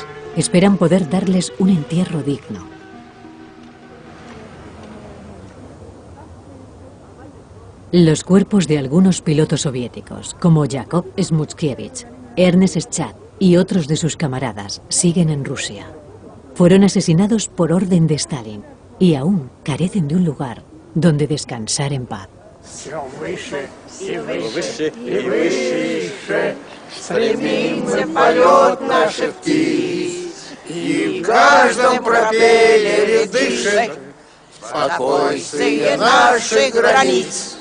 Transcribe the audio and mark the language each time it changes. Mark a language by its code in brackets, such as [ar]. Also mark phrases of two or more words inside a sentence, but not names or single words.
[es] Esperan poder darles un entierro digno. Los cuerpos de algunos pilotos soviéticos, como Yakov Smutskiewicz, Ernest Schat y otros de sus camaradas, siguen en Rusia. Fueron asesinados por orden de Stalin y aún carecen de un lugar donde descansar en paz. [ru] Стремится полет наших птиц, и в каждом пропеллере дышит спокойствие наших границ.